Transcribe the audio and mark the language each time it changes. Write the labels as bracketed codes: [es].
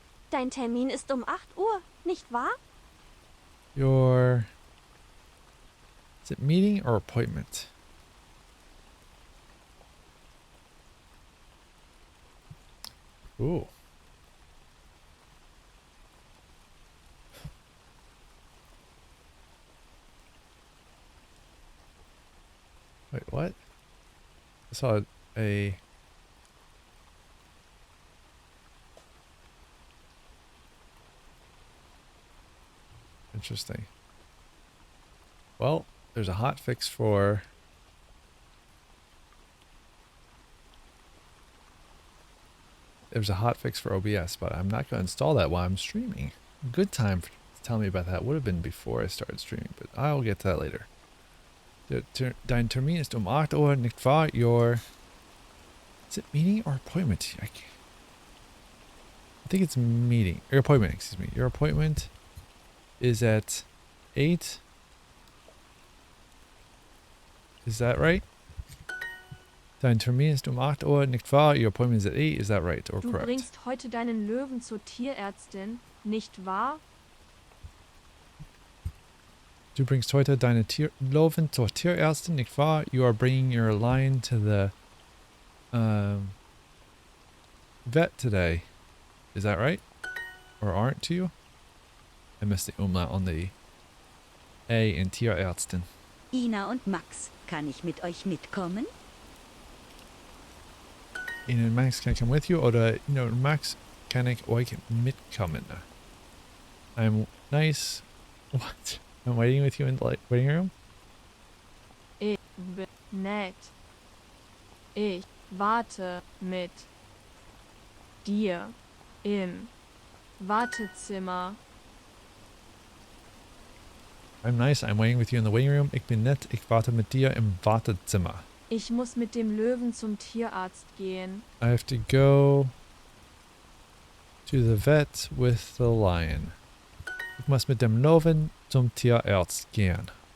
[de] Dein Termin ist um 8 Uhr, nicht wahr? [en] Your... Is it meeting or appointment? Ooh. Wait, what? I saw a... Interesting. Well, there's a hot fix for... There's a hot fix for OBS, but I'm not going to install that while I'm streaming. Good time to tell me about that would have been before I started streaming, but I'll get to that later. [de] Dein Termin ist 8 Uhr, nicht wahr? [en] Your... Is it meeting or appointment? I think it's meeting. Your appointment, excuse me. Your appointment is at 8. Is that right? [de] Dein Termin ist 8 Uhr, nicht wahr? [en] Your appointment is at 8. Is that right or [de] Du [en] correct? [de] bringst heute deinen Löwen zur Tierärztin, nicht wahr? Du bringst heute deine Löwen zur Tierärztin, nicht wahr? [en] You are bringing your lion to the vet today. Is that right? Or aren't you? I missed the umlaut on the A in Tierärztin. [de] Ina und Max, kann ich mit euch mitkommen? [en] Ina und Max, can I come with you? [de] Oder Ina und Max, kann ich euch mitkommen? [en] I'm nice. What? I'm waiting with you in the waiting room? [de] Ich bin nett. Ich warte mit dir im Wartezimmer. [en] I'm nice. I'm waiting with you in the waiting room. [de] Ich bin nett. Ich warte mit dir im Wartezimmer. Ich muss mit dem Löwen zum Tierarzt gehen. [en] I have to go to the vet with the lion. [de] Ich muss mit dem Löwen zum Tierarzt gehen.